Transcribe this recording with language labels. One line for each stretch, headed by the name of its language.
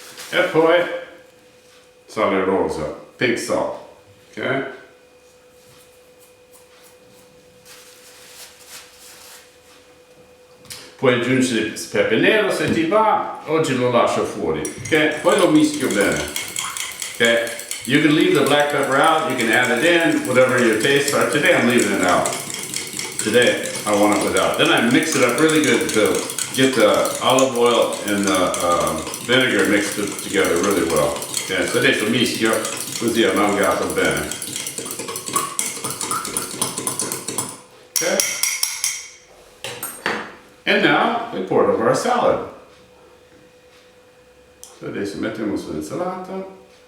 Italian: E poi sale rosa,
English: pink salt,
Italian: ok? Puoi aggiungere pepe nero se ti va, oggi lo lascio fuori, ok? Poi lo mischio bene, ok?
English: You can leave the black pepper out, you can add it in, whatever your tastes are. Today I'm leaving it out. Today I want it without. Then I mix it up really good to get the olive oil and the vinegar mixed together really well.
Italian: Ok, so adesso mischio così è mangato bene.
English: Okay? And now we pour it over our salad.
Italian: So adesso mettiamo sull'insalata.